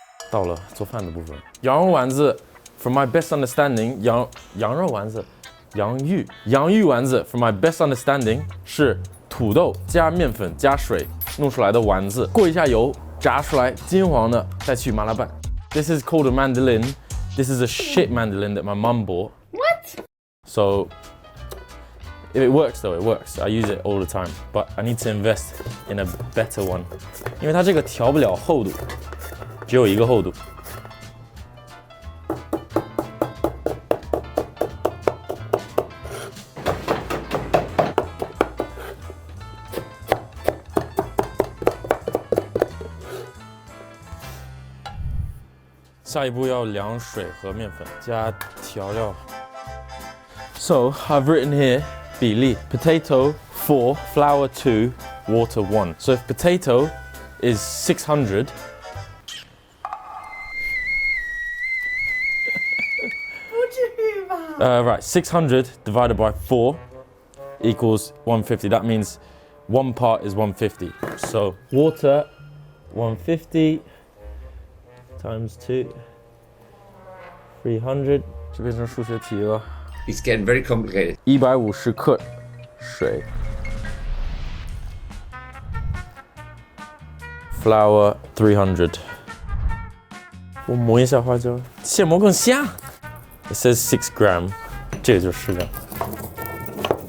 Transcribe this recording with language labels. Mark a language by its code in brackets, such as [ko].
[zh] 到了做饭的部分，羊肉丸子 ， [en] from my best understanding， [zh] 羊肉丸子，洋芋丸子 ，from my best understanding 是土豆加面粉加水弄出来的丸子，过一下油，炸出来金黄的，再去麻辣拌。 [en] This is called a mandolin. This is a shit mandolin that my mum bought. What? So if it works though, it works. I use it all the time, but I need to invest in a better one. [zh] 因为它这个调不了厚度，只有一个厚度。下一步要量水和面粉，加调料。 [en] So I've written here 比例 potato 4, flour 2, water 1. So if potato is 600, [zh] 不至于吧 [en] right, 600 divided by 4 equals 150. That means 1 part is 150. So water 150 times 2, 300. [zh] 这变成数学题了。 [en] It's getting very complicated. [zh] 150克水 ，flour 300。我磨一下花椒，现磨更香。 [en] It says 6 gram， [zh] 这个就10 [en] gram。